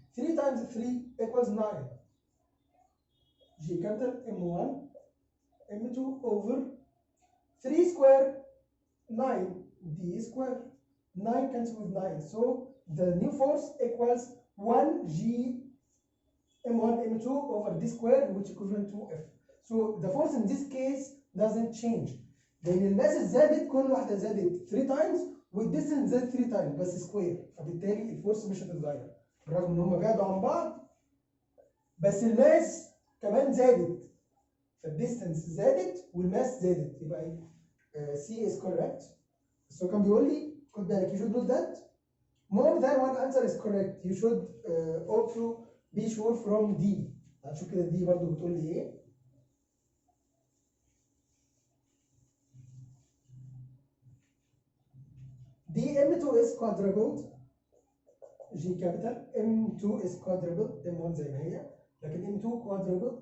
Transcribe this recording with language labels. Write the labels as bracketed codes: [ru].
[en] 3 times 3 equals 9. G capital M1 M2 over 3 square 9 D square. 9 cancels with 9. So the new force equals 1 G M1 M2 over D square, which is equivalent to F. So the force in this case doesn't change. [ar] لأن الماس زادت، كل واحدة زادت [en] 3 times [ar] والديستنس زاد 3 times بس سكوير، فبالتالي الفورس مش هتتغير بالرغم ان هم بعدوا عن بعض، بس الماس كمان زادت، فالديستنس زادت والماس زادت، يبقى ايه؟ [en] C is correct. [ar] بس هو كان بيقول لي خد بالك [en] you should know that more than one answer is correct. You should also be sure from D. [ar] هنشوف كده دي برضو بتقول لي ايه. [en] D M2 is quadrupled. G capital. M2 is quadrupled. M1 [ar] زي ما هي، لكن [en] M2 quadrupled.